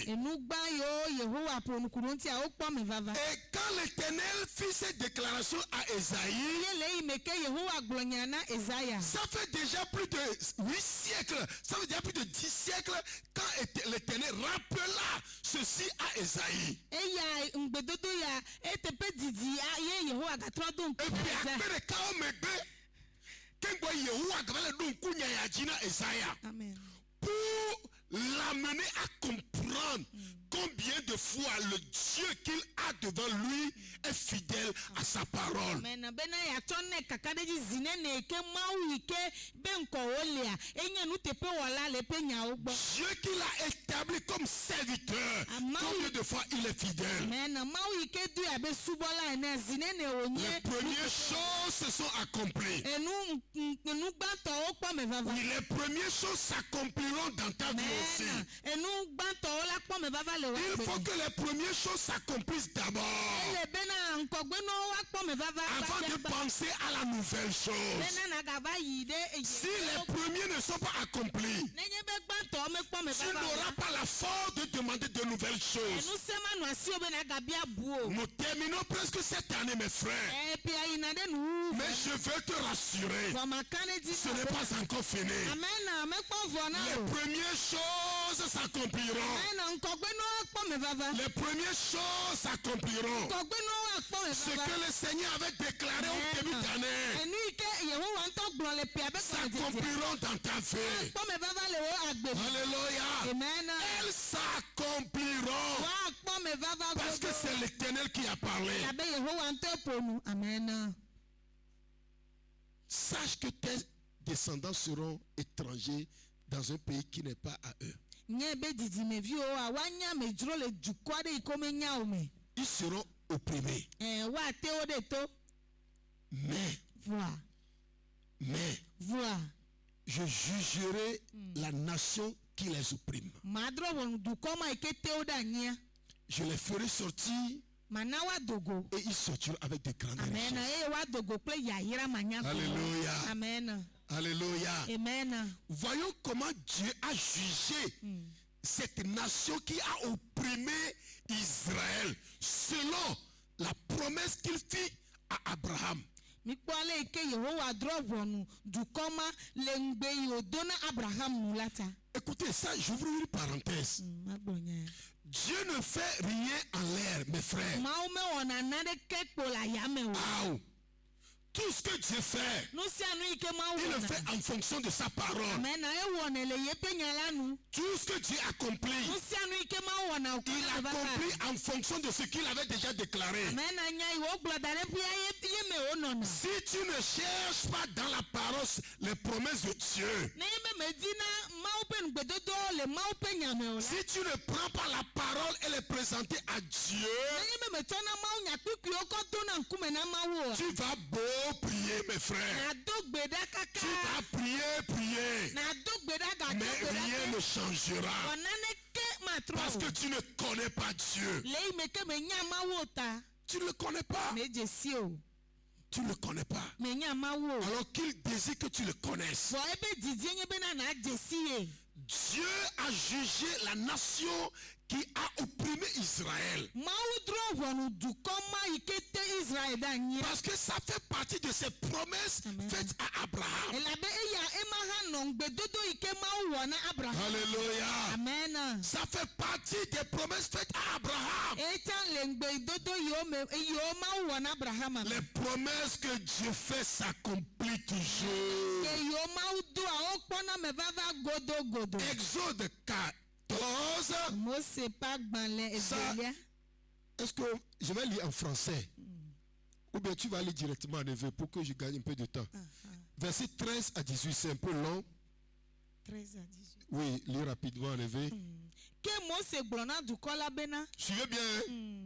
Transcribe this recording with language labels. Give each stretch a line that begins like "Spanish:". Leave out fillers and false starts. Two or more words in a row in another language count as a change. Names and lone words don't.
Ewe: enugba yiwo yehowa ƒo nukunu ŋutia wokpɔ me vava.
French: Et quand l'Éternel fit cette déclaration à Esaïe,
Ewe: ye le yi me ke yehowa gblɔ nya na Ezaya.
French: ça fait déjà plus de 8 siècles, ça fait déjà plus de 10 siècles quand l'Éternel rappela ceci à Esaïe.
Ewe: eya ŋgbedodo ya eteƒe didi ye yehowa gatrɔ do
French: Et
Ewe: ŋku
French: puis
Ewe: Ezaya.
French: après le chaos
Ewe: megbe, quand Yehowa gavale do nku nyaya dzi na Esaïa amen.
French: pour l'amener à comprendre combien de fois le Dieu qu'il a devant lui est fidèle à sa parole.
Ewe: amen bena yatsɔ ne kaka ɖe dzi zi ne ne ke mawu yi ke be ŋkɔwo lea enye nuteƒe wɔla le eƒe nyawo gbɔ.
French: Dieu qui l'a établi comme serviteur,
Ewe: Amen.
French: combien de fois il est fidèle.
Ewe: amen mawu yi ke do abe subɔla ene zi ne ne
French: Les
Ewe: wonye.
French: premières choses se sont accomplies.
Ewe: enu gbãtɔwo kpɔ me vava.
French: Oui, les premières choses s'accompliront dans ta vie aussi.
Ewe: amen enu gbãtɔwo la kpɔ me vava le wa
French: Il faut
Ewe: gbe.
French: que les premières choses s'accomplissent d'abord
Ewe: ele bena ŋkɔgbenuwo wa kpɔ me vava.
French: avant de penser à la nouvelle chose.
Ewe: bena nagava yi ɖe
French: Si les premiers ne sont pas accomplis,
Ewe: nenye be gbãtɔwo me kpɔ me
French: tu
Ewe: vava.
French: n'auras pas la force de demander de nouvelles choses.
Ewe: enu sema nu asiwo bena gabia bu o.
French: Nous terminons presque cette année, mes frères.
Ewe: epi ayina ɖe nuwu.
French: Mais je veux te rassurer,
Ewe: vɔmaka ɖe dzi.
French: ce n'est pas encore fini.
Ewe: amena mekpɔ vɔ na
French: Les
Ewe: o.
French: premières choses s'accompliront.
Ewe: amena ŋkɔgbenuwo kpɔ me vava.
French: Les premières choses s'accompliront.
Ewe: ŋkɔgbenuwo akpɔ me
French: Ce
Ewe: vava.
French: que le Seigneur avait déclaré au début d'année
Ewe: enu yi ke yehowa ŋutɔ gblɔ le pia be kpɔ me tete.
French: s'accompliront dans ta vie.
Ewe: kpɔ me vava le wo agbe.
French: Alléluia.
Ewe: amen.
French: Elles s'accompliront.
Ewe: wa kpɔ me vava
French: Parce que
Ewe: godo.
French: c'est l'Éternel qui a parlé.
Ewe: abe yehowa ŋutɔ ƒo nu. amen.
French: Sache que tes descendants seront étrangers dans un pays qui n'est pas à eux.
Ewe: nye be didimeviwo a woanya amedzro le dukɔ aɖe yi ke womenya o me.
French: Ils seront opprimés.
Ewe: woate wo ɖe to.
French: Mais
Ewe: voa
French: je jugerai la nation qui les opprime.
Ewe: madrɔ wɔnu dukɔ ma yi ke te wo ɖe anyia.
French: Je les ferai sortir
Ewe: mana woadogo.
French: et ils sortiront avec de grandes
Ewe: amen
French: richesses.
Ewe: eye woadogo kple yayira manyagblɔ.
French: Alléluia.
Ewe: amen.
French: Alléluia.
Ewe: Amen.
French: Voyons comment Dieu a jugé cette nation qui a opprimé Israël selon la promesse qu'il fit à Abraham.
Ewe: Mikpɔle ike Yehowa drɔ ʋɔnu dukɔma le ŋgbe yi wòdo na Abraham nu la ta.
French: Écoutez ça, j'ouvre une parenthèse. Dieu ne fait rien en l'air, mes frères.
Ewe: Mawu mewɔna naneke kpo le ayame o. Aou.
French: Tout ce que Dieu fait,
Ewe: Nu sia nu yi ke Mawu
French: il le
Ewe: wɔna.
French: fait en fonction de sa parole.
Ewe: Amena ewɔnɛ le yeƒe nya la nu.
French: Tout ce que Dieu accomplit,
Ewe: Nu sia nu yi ke Mawu wɔna o
French: il accomplit en fonction de ce qu'il avait déjà déclaré.
Ewe: Amena nya yi wogblɔ da ɖe ƒia ye me wonɔna.
French: Si tu ne cherches pas dans la parole les promesses de Dieu,
Ewe: Ne ye be medi na Mawu ƒe ŋugbedodo le Mawu ƒe nya me o la.
French: si tu ne prends pas la parole et les présenter à Dieu,
Ewe: Ne ye be metsɔ na Mawu nya kpikpiwo kɔ to na ŋkume na Mawu o.
French: tu vas beau prier, mes frères.
Ewe: Nado gbe ɖa kaka.
French: Tu vas prier,
Ewe: Nado gbe ɖa gado
French: mais
Ewe: gbe ɖa
French: rien
Ewe: ke.
French: ne changera.
Ewe: Wɔnaneke matrɔ
French: Parce
Ewe: o.
French: que tu ne connais pas Dieu.
Ewe: Le yi me ke me nya Mawu o ta.
French: Tu ne le connais pas.
Ewe: Me dze si o.
French: Tu ne le connais pas.
Ewe: Me nya Mawu o.
French: Alors qu'il désire que tu le connaisses.
Ewe: Vɔ ebe didi nye bena na dze si ye.
French: Dieu a jugé la nation qui a opprimé Israël.
Ewe: Mawu drɔ ʋɔnu dukɔma yi ke te Israel ɖe anyi.
French: Parce que ça fait partie de ses promesses
Ewe: Amen.
French: faites à Abraham.
Ewe: Elabe eya ema hã nɔ ŋugbedodo yi ke Mawu wɔ na Abraham.
French: Alléluia.
Ewe: Amen.
French: Ça fait partie des promesses faites à Abraham.
Ewe: Eta le ŋugbedodo yiwo Mawu wɔ na Abraham.
French: Les promesses que Dieu fait s'accomplissent toujours.
Ewe: Ke yiwo Mawu do a wokpɔna me vava godogodo.
French: Exode 14.
Ewe: Mose ƒe agbalẽ evelia.
French: Est-ce que je vais lire en français? Ou bien tu vas lire directement en hébreu pour que je gagne un peu de temps. Verset 13 à 18, c'est un peu long. 13 à 18. Oui, lis rapidement en hébreu.
Ewe: Ke Mose gblɔ na dukɔ la bena.
French: Suivez bien. Hein?